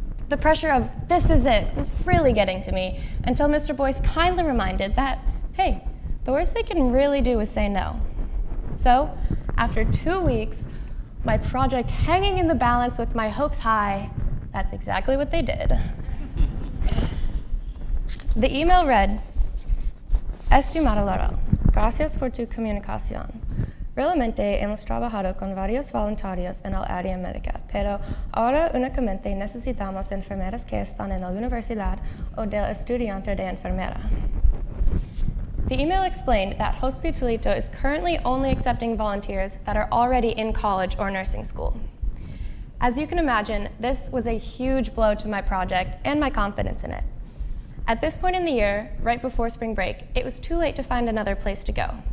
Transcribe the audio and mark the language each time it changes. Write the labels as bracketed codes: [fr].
[en] The pressure of, this is it, was really getting to me until Mr. Boyce kindly reminded that, hey, the worst they can really do is say no. So, after 2 weeks, my project hanging in the balance with my hopes high, that's exactly what they did. The email read, [es] Estimado Laura, gracias por tu comunicación. Realmente hemos trabajado con varios voluntarios en el área médica, pero ahora únicamente necesitamos enfermeras que están en la universidad o del estudiante de enfermera. [en] The email explained that Hospitalito is currently only accepting volunteers that are already in college or nursing school. As you can imagine, this was a huge blow to my project and my confidence in it. At this point in the year, right before spring break, it was too late to find another place to go.